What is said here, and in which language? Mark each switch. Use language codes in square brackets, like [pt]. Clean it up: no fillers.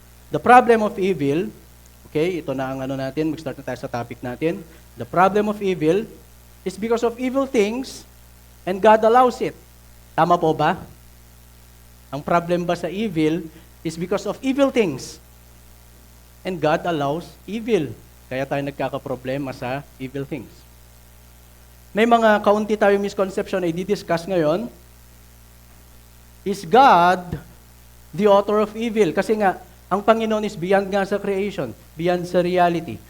[en] The problem of evil, [tl] okay, ito na ang natin, mag-start na tayo sa topic natin. [en] The problem of evil is because of evil things and God allows it. [tl] Tama po ba? [en] Ang problem ba sa evil is because of evil things and God allows evil. [tl] Kaya tayo nagkakaproblema sa evil things. May mga kaunti tayo misconception na i-discuss ngayon. [en] Is God the author of evil? [tl] Kasi nga, ang Panginoon [en] is beyond nga sa creation, beyond sa reality.